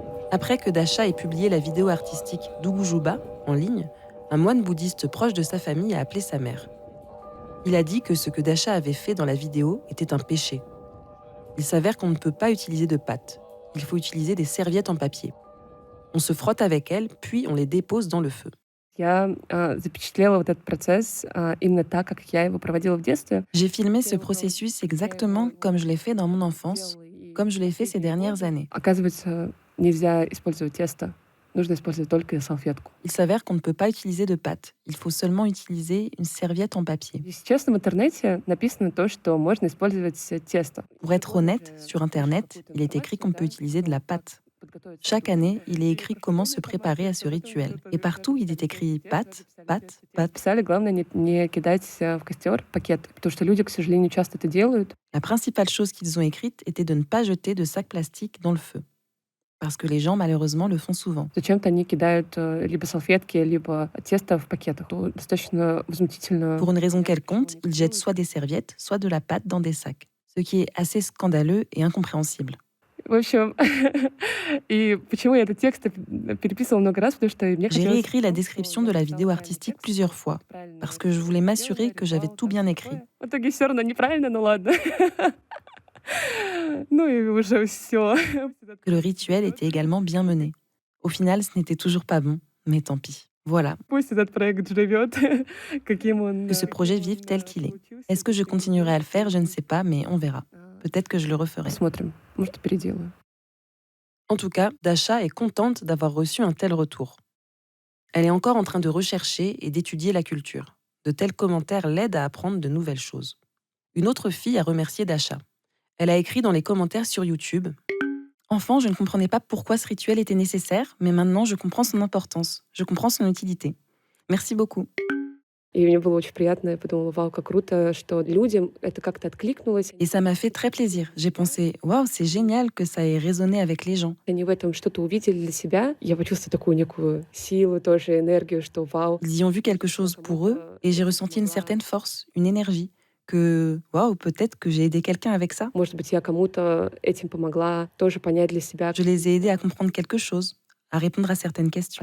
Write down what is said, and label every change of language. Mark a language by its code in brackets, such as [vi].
[fr] Après que Dasha ait publié la vidéo artistique d'Ugujuba en ligne, un moine bouddhiste proche de sa famille a appelé sa mère. Il a dit que ce que Dasha avait fait dans la vidéo était un péché. Il s'avère qu'on ne peut pas utiliser de pâte. Il faut utiliser des serviettes en papier. On se frotte avec elles, puis on les dépose dans le feu. [ru] Я запечатлела вот этот процесс именно так, как я его проводила в детстве. [fr] J'ai filmé ce processus exactement comme je l'ai fait dans mon enfance, comme je l'ai fait ces dernières années. [ru] Оказывается, нельзя использовать тесто. Нужно использовать только салфетку. [fr] Il s'avère qu'on ne peut pas utiliser de pâte. Il faut seulement utiliser une serviette en papier. [ru] И сейчас в интернете написано то, что можно использовать тесто. [fr] Pour être honnête, sur Internet, il est écrit qu'on peut utiliser de la pâte. Chaque année, il est écrit comment se préparer à ce rituel. Et partout, il est écrit pâte, pâte, pâte. [ru] Писали, главное не кидать в костер пакет, потому что люди, к сожалению, часто это делают. [fr] La principale chose qu'ils ont écrite était de ne pas jeter de sacs plastiques dans le feu. Parce que les gens, malheureusement, le font souvent. [ru] Зачем-то они кидают либо салфетки, либо тесто в пакетах. То достаточно возмутительно. [fr] Pour une raison quelconque, ils jettent soit des serviettes, soit de la pâte dans des sacs. Ce qui est assez scandaleux et incompréhensible. [ru] В общем, и почему я этот текст переписывала много раз, потому что мне [fr] J'ai [ru] хотелось... [fr] réécrit la description de la vidéo artistique plusieurs fois, parce que je voulais m'assurer que j'avais tout bien écrit. [ru] В итоге все равно неправильно, ну ладно. Ну и уже все. [fr] Que le rituel était également bien mené. Au final, ce n'était toujours pas bon, mais tant pis. Voilà, [ru] Пусть этот проект живет, каким он... [fr] que ce projet vive tel qu'il est. Est-ce que je continuerai à le faire? Je ne sais pas, mais on verra. Peut-être que je le referai. [ru] Посмотрим, может, переделаю. [fr] En tout cas, Dasha est contente d'avoir reçu un tel retour. Elle est encore en train de rechercher et d'étudier la culture. De tels commentaires l'aident à apprendre de nouvelles choses. Une autre fille a remercié Dasha. Elle a écrit dans les commentaires sur YouTube « Enfant, je ne comprenais pas pourquoi ce rituel était nécessaire, mais maintenant je comprends son importance, je comprends son utilité. Merci beaucoup. » [ru] И мне было очень приятно, я подумала, вау, как круто, что людям это как-то откликнулось. [fr] Et ça m'a fait très plaisir. J'ai pensé « Waouh, c'est génial que ça ait résonné avec les gens. [ru] Они в этом что-то увидели для себя. Я почувствовала такую некую силу, тоже энергию, что вау. [fr] Ils y ont vu quelque chose pour eux et j'ai ressenti une certaine force, une énergie. Que, waouh, peut-être que j'ai aidé quelqu'un avec ça. [ru] Может быть, я кому-то этим помогла тоже понять для себя, [fr] Je les ai aidés à comprendre quelque chose, à répondre à certaines questions.